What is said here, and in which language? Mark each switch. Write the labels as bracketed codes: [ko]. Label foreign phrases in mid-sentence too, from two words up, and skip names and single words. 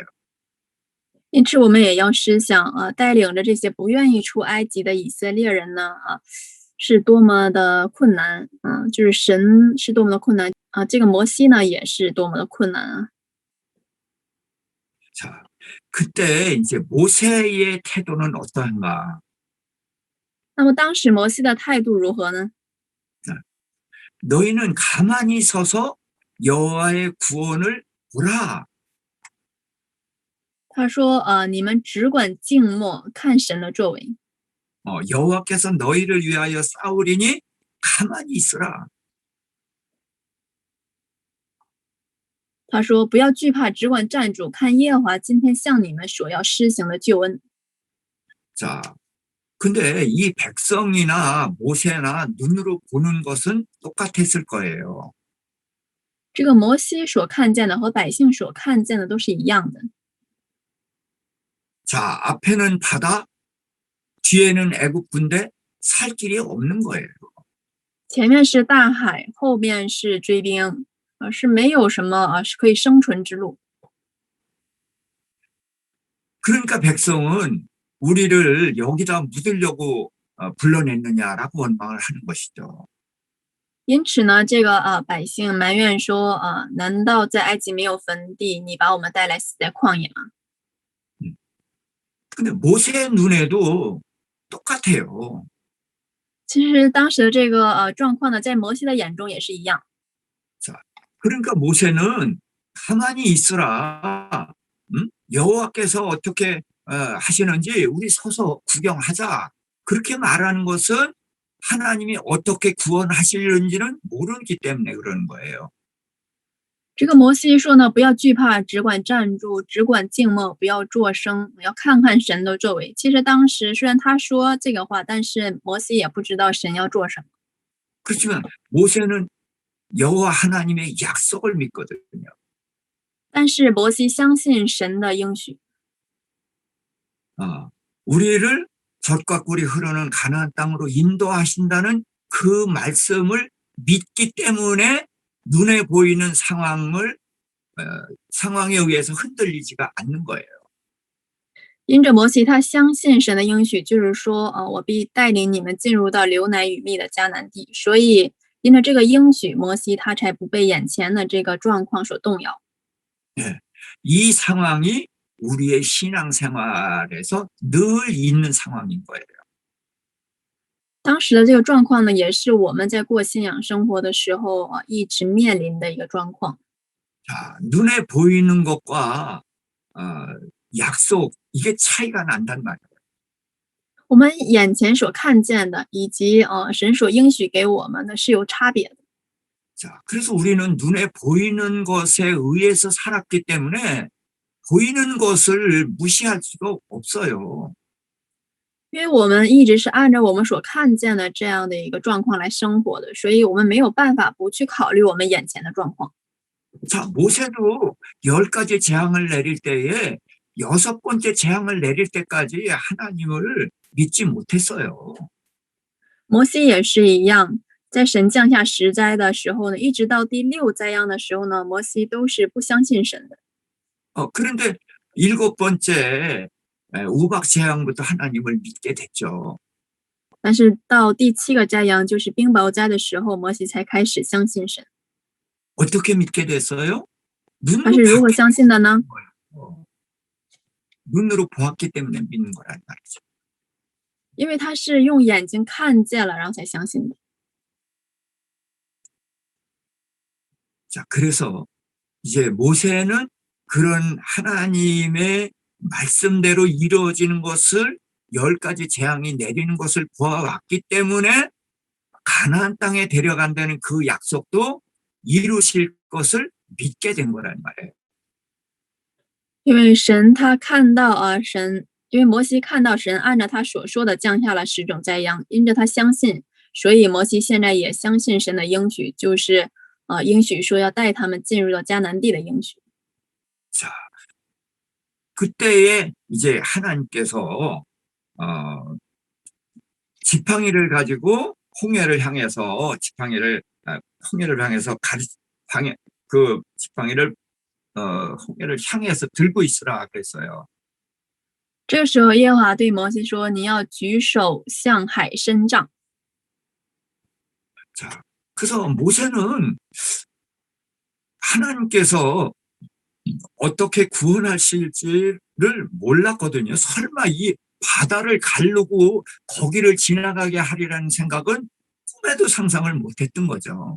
[zh] 因此，我们也要思想带领着这些不愿意出埃及的以色列人呢，是多么的困难，就是神是多么的困难这个摩西呢也是多么的困难啊。 [ko] 자, 그때 이제 모세의 태도는 어떠한가? [zh] 那么当时摩西的态度如何呢？ [ko] 너희는 가만히 서서 여호와의 구원을 보라. [zh] 他说你们只管静默看神的作为。 [ko] 여호와께서 너희를 위하여 싸우리니 가만히 있으라. [zh] 他说不要惧怕，只管站住，看耶和华今天向你们所要施行的救恩。 [ko] 자, 근데 이 백성이나 모세나 눈으로 보는 것은 똑같았을 거예요. [zh] 这个摩西所看见的和百姓所看见的都是一样的。 [ko] 자, 앞에는 바다, 뒤에는 애굽 군대, 살 길이 없는 거예요. [zh] 前面是大海，后面是追兵，是没有什么是可以生存之路。 [ko] 그러니까 백성은 우리를 여기다 묻으려고 불러냈느냐라고 원망을 하는 것이죠. [zh] 因此呢，这个百姓埋怨说难道在埃及没有坟地，你把我们带来死在旷野吗？ [ko] 근데 모세의 눈에도 똑같아요. [zh] 其实当时的这个状况呢，在摩西的眼中也是一样。 [ko] 그러니까 모세는 가만히 있으라. 여호와께서 어떻게 하시는지 우리 서서 구경하자. 그렇게 말하는 것은 하나님이 어떻게 구원하시는지는 모르기 때문에 그러는 거예요. [zh] 这个摩西说呢，不要惧怕，只管站住，只管静默，不要作声，要看看神的作为。其实当时虽然他说这个话，但是摩西也不知道神要做什么。 [ko] 그렇지만 모세는 여호와 하나님의 약속을 믿거든요. [zh] 但是摩西相信神的应许， [ko] 우리를 젖과 꿀이 흐르는 가나안 땅으로 인도하신다는 그 말씀을 믿기 때문에 눈에 보이는 상황에 의해서 흔들리지가 않는 거예요. [zh] 因着摩西他相信神的应许，就是说我必带领你们进入到流奶与蜜的迦南地。所以因着这个应许，摩西他才不被眼前的这个状况所动摇。 [ko] 네, 이 상황이 우리의 신앙생활에서 늘 있는 상황인 거예요. [zh] 当时的这个状况呢，也是我们在过信仰生活的时候一直面临的一个状况。 [ko] 자, 눈에 보이는 것과 약속 이게 차이가 난단 말이에요. [zh] 我们眼前所看见的，以及神所应许给我们的是有差别的。 [ko] 자, 그래서 우리는 눈에 보이는 것에 의해서 살았기 때문에 보이는 것을 무시할 수가 없어요. [zh] 因为我们一直是按照我们所看见的这样的一个状况来生活的，所以我们没有办法不去考虑我们眼前的状况。 [ko] 자, 모세도 10가지 재앙을 내릴 때에 6번째 재앙을 내릴 때까지 하나님을 믿지 못했어요. [zh] 摩西也是一样， 在神降下十灾的时候呢，一直到第六灾殃的时候呢，摩西都是不相信神的。 [ko] 그런데 일곱 번째 우박 재앙부터 하나님을 믿게 됐죠. [zh] 但是到第七个灾殃，就是冰雹灾的时候，摩西才开始相信神。 [ko] 어떻게 믿게 됐어요? [zh] 他是如何相信的呢？ [ko] 눈으로 보았기 때문에 믿는 거란 말이죠. [zh] 因为他是用眼睛看见了，然后才相信的。 [ko] 자, 그래서 이제 모세는 그런 하나님의 말씀대로 이루어지는 것을 10가지 재앙이 내리는 것을 보아왔기 때문에 가나안 땅에 데려간다는 그 약속도 이루실 것을 믿게 된 거란 말이에요. [zh] 因为神他看到因为摩西看到神按照他所说的降下了10种灾殃，因着他相信，所以摩西现在也相信神的应许，就是应许说要带他们进入到迦南地的应许。 [ko] 자, 그때에 이제 하나님께서 지팡이를 가지고 홍해를 향해서 그 지팡이를 홍해를 향해서 들고 있으라 그랬어요. [zh] 这个时候，耶和华对摩西说：“你要举手向海伸杖。” [ko] 자, 그래서 모세는 하나님께서 어떻게 구원하실지를 몰랐거든요. 설마 이 바다를 가르고 거기를 지나가게 하리라는 생각은 꿈에도 상상을 못했던 거죠.